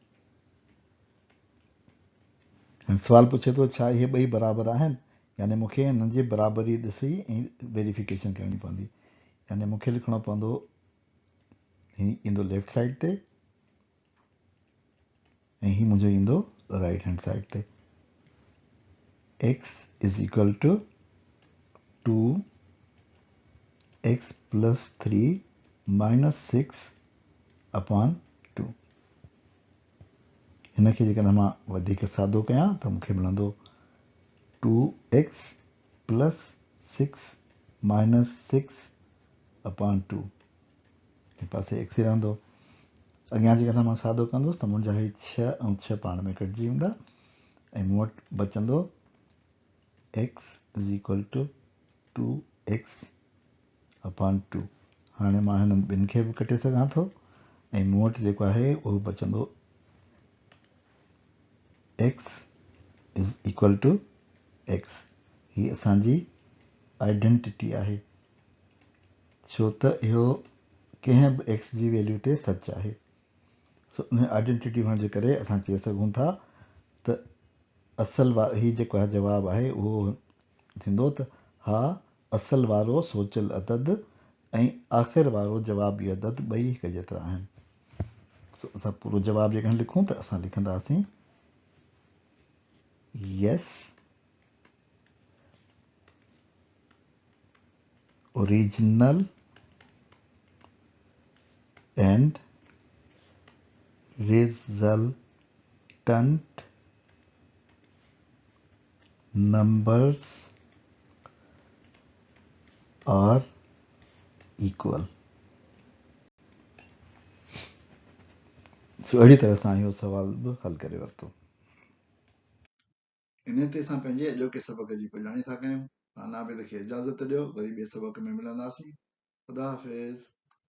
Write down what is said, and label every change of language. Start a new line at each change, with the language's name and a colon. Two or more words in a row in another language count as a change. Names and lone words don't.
Sindhi: हाणे सुवाल पुछे थो छा इहे ॿई बराबरि आहिनि, यानी मूंखे हिननि जी बराबरी ॾिसी ऐं वेरिफिकेशन करणी पवंदी। यानी मूंखे लिखणो पवंदो हीउ ईंदो
English: left side
Sindhi: ते ऐं हीउ मुंहिंजो ईंदो
English: right hand side
Sindhi: ते।
English: x is equal to 2x plus 3 minus 6 upon 2.
Sindhi: हिनखे जेकॾहिं मां वधीक सादो कयां त मूंखे मिलंदो
English: 2x plus 6 minus 6 upon 2
Sindhi: हिन पासे x ई रहंदो। अॻियां जेकॾहिं मां सादो कंदुसि त मुंहिंजा ही 6 ऐं 6 पाण में कटिजी वेंदा ऐं मूं वटि बचंदो
English: x is equal to 2x upon 2.
Sindhi: हाणे मां हिननि ॿिनि खे बि कटे सघां थो ऐं मूं वटि जेको आहे उहो बचंदो
English: x is equal to x.
Sindhi: ही असांजी आइडेंटिटी आहे छो त इहो कंहिं बि x जी वैल्यू ते सच आहे। सो उन आइडेंटिटी हुअण जे करे असां चई सघूं था त असल ही जेको आहे जवाबु आहे उहो थींदो त हा असल वारो सोचियल अदद ऐं आख़िर वारो जवाबी अदद ॿई हिक जेतिरा आहिनि। सो असां पूरो जवाबु जेकॾहिं लिखूं त असां लिखंदासीं
English: yes original and resultant numbers are equal।
Sindhi: सो अहिड़ी तरह सां इहो सवाल बि हल करे वरितो। इन ते असां पंहिंजे अॼोके सबक जी पुॼाणी था कयूं। तव्हां नाबिद खे इजाज़त ॾियो, वरी ॿिए सबक में मिलंदासीं। ख़ुदा हाफ़िज़।